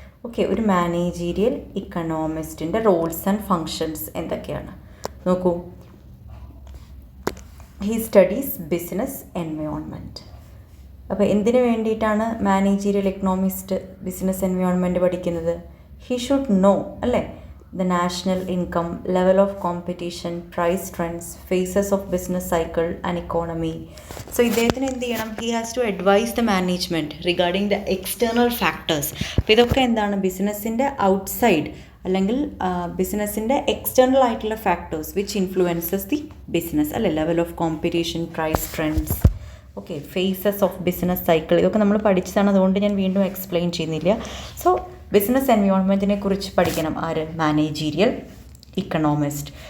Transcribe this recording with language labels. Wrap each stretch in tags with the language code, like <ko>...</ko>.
<ml>Okay, ഒരു managerial ഇക്കണോമിസ്റ്റിൻ്റെ roles and functions എന്തൊക്കെയാണ് നോക്കൂ.</ml> <en>He studies business environment.</en> <ml>അപ്പോൾ എന്തിനു വേണ്ടിയിട്ടാണ് മാനേജീരിയൽ എക്കണോമിസ്റ്റ് ബിസിനസ് എൻവയോൺമെൻറ്റ് പഠിക്കുന്നത്?</ml> <en>he should know,</en> <ml>അല്ലേ,</ml> <en>the national income, level of competition, price trends, phases of business cycle and economy.</en> <ml>So ഇദ്ദേഹത്തിന് എന്ത് ചെയ്യണം?</ml> <en>He has to advise the management regarding the external factors.</en> <ml>അപ്പോൾ ഇതൊക്കെ എന്താണ്? ബിസിനസ്സിൻ്റെ outside അല്ലെങ്കിൽ ബിസിനസ്സിൻ്റെ എക്സ്റ്റേണൽ ആയിട്ടുള്ള factors</ml> <en>which influences the business</en> <ml>അല്ലെ. Level of competition, price trends, okay, faces of business cycle, ഇതൊക്കെ നമ്മൾ പഠിച്ചതാണ്, അതുകൊണ്ട് ഞാൻ വീണ്ടും എക്സ്പ്ലെയിൻ ചെയ്യുന്നില്ല. സോ ബിസിനസ് എൻവയോൺമെൻറ്റിനെ കുറിച്ച് പഠിക്കണം ആര്? Managerial Economist.</ml>